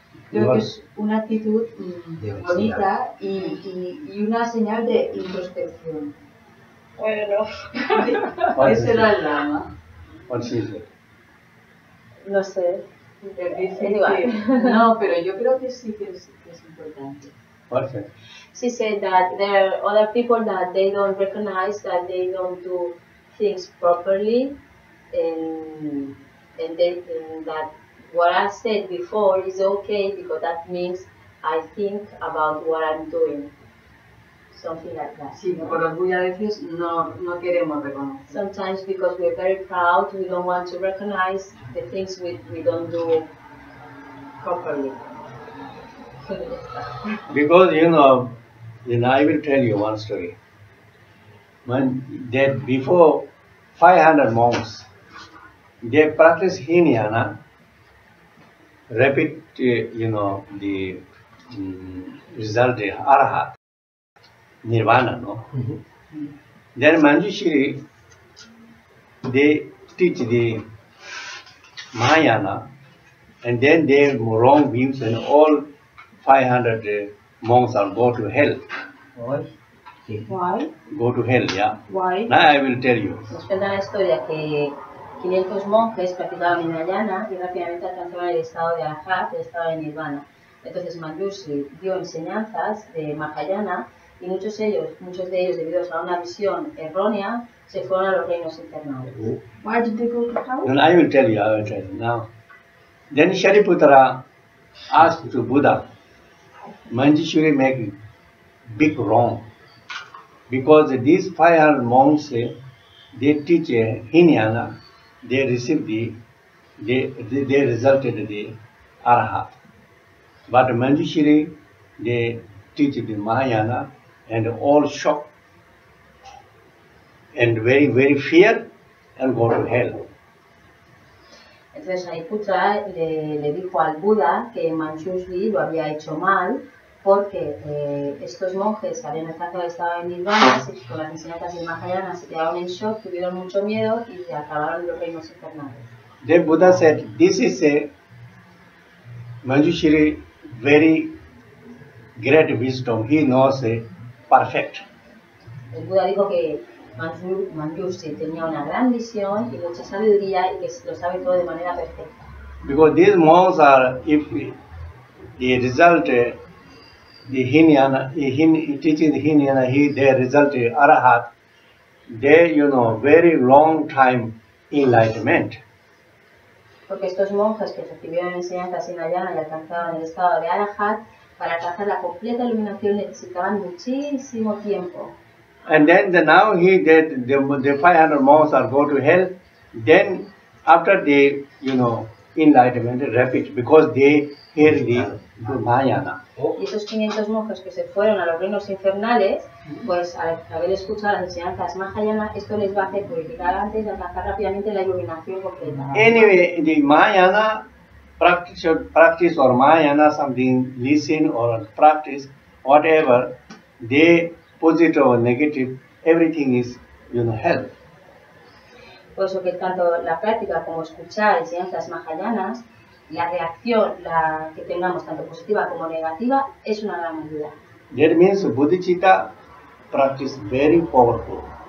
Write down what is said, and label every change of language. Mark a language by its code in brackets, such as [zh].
[es] Creo que es una actitud bonita y una señal de introspección. Bueno. Ese era el Lama. No sé. No, pero yo creo que sí que es importante. [en] She said that there are other people that they don't recognize that they don't do things properly, and that what I said before is okay because that means I think about what I'm doing. Something like that. [es] Sí, por orgullo a veces no queremos reconocer. [en] Sometimes because we're very proud, we don't want to recognize the things we don't do properly. Because then I will tell you one story. That before 500 monks, they practice Hinayana, rapid, the result, the Arahat, Nirvana, no? Then Manjushri, they teach the Mahayana, and then they have wrong views, and all 500 monks are go to hell. Why? Go to hell, yeah. Why? Now I will tell you. [es] Nos cuenta la historia que 500 monjes practicaban Hinayana y rápidamente alcanzaron el estado de Arahat, el estado de Nirvana. Entonces Manjushri dio enseñanzas de Mahayana y muchos de ellos, debido a una visión errónea, se fueron a los reinos infernales. [en] Why did they go to hell? Then I will tell you now. Then Shariputra asked to Buddha, Manjushri make big wrong. Because these 500 monks, they teach Hinayana, they receive they resulted the Arahat. But Manjushri, they teach the Mahayana and all shock and very fear and go to hell. [es] Entonces Shariputra le dijo al Buda que Manjushri lo había hecho mal porque estos monjes habían alcanzado el estado de Nirvana, con las enseñanzas de Mahayana se quedaron en shock, tuvieron mucho miedo y acabaron en los reinos infernales. [en] Then Buddha said, this is a Manjushri very great wisdom, he knows perfect. [es] El Buda dijo que Manjushri tenía una gran visión y mucha sabiduría y que lo sabe todo de manera perfecta. [en] Because these monks are, if the result, the Hinayana, teaching the Hinayana, they result Arahat, they, very long time enlightenment. [es] Porque estos monjes que recibieron enseñanzas Hinayana y alcanzaban el estado de Arahat, para alcanzar la completa iluminación necesitaban muchísimo tiempo. [en] And then now the 500 monks are go to hell. Then after they, enlightenment rapid because they hear the Mahayana. [es] Y esos 500 monjes que se fueron a los reinos infernales, pues al haber escuchado las enseñanzas Mahayana, esto les va a hacer purificar antes de alcanzar rápidamente la iluminación completa. [en] Anyway, the Mahayana practice or Mahayana something, listen or practice, whatever, they positive or negative, everything is, help. [es] Por eso que tanto la práctica como escuchar enseñanzas Mahayanas, la reacción que tengamos, tanto positiva como negativa, es una gran ayuda. [en] That means Bodhicitta practice very powerful.